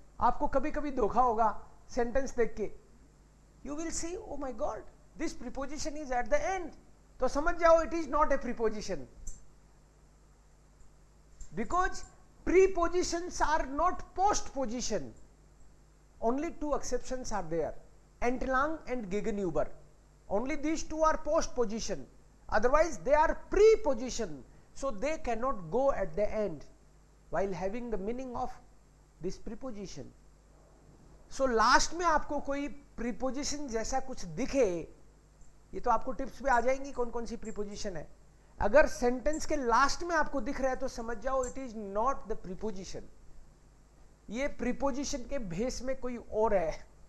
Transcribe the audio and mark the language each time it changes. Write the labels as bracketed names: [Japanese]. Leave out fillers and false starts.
[Hindi] आपको कभी कभी धोखा होगा सेंटेंस देख के, [English] you will see oh my God this preposition is at the end, [Hindi] तो समझ जाओ [English] It is not a preposition, because prepositions are not postposition। Only two exceptions are there, Entlang and Gegenüber। Only these two are postposition, otherwise they are preposition, so they cannot go at the end while having the meaning of this preposition। So last [Hindi] में आपको कोई preposition जैसा कुछ दिखे, ये तो आपको tips पे आ जाएंगी कौन कौन सी preposition है। अगर सेंटेंस के लास्ट में आपको दिख रहा है तो समझ जाओ [English] it is not the preposition, [Hindi] ये प्रीपोजिशन के भेस में कोई और है।